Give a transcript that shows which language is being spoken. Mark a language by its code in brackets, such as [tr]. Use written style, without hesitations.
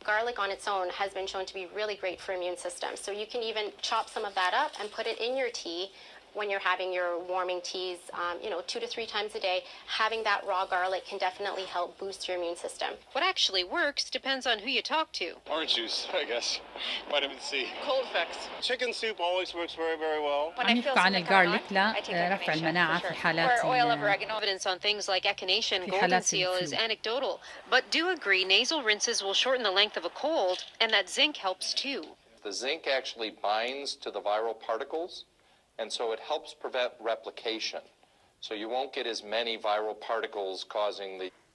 [en] Garlic on its own has been shown to be really great for immune system. So you can even chop some of that up and put it in your tea when you're having your warming teas, 2 to 3 times a day. Having that raw garlic can definitely help boost your immune system. What actually works depends on who you talk to. Orange juice, I guess. Vitamin C. Cold effects. Chicken soup always works very, very well. [ar] عم يحكوا عن الجارليك لرفع المناعة في حالات [en] Evidence on things like echinacea and golden seal is anecdotal, but do agree nasal rinses will shorten the length of a cold, and that zinc helps too. The zinc actually binds to the viral particles, and so it helps prevent replication. So you won't get as many viral particles causing the...